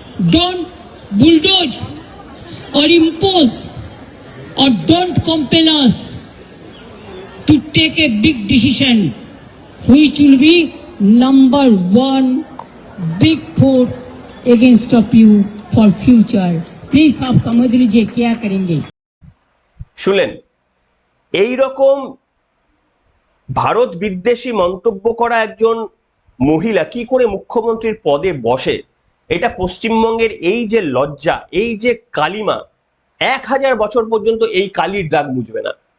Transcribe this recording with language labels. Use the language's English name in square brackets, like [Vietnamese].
[English] Don't bulldoze or impose or don't compel us to take a big decision which will be number one big force against of you for future. [Hindi] Please आप समझ लीजिए क्या करेंगे। [Bangla] শুনলেন, এই রকম ভারত বিদ্বেষী মন্তব্য করা একজন মহিলা কি করে মুখ্যমন্ত্রীর পদে বসে, এটা পশ্চিমবঙ্গের এই যে লজ্জা, এই যে কালিমা, 1000 বছর পর্যন্ত এই কালির দাগ মুছবে না।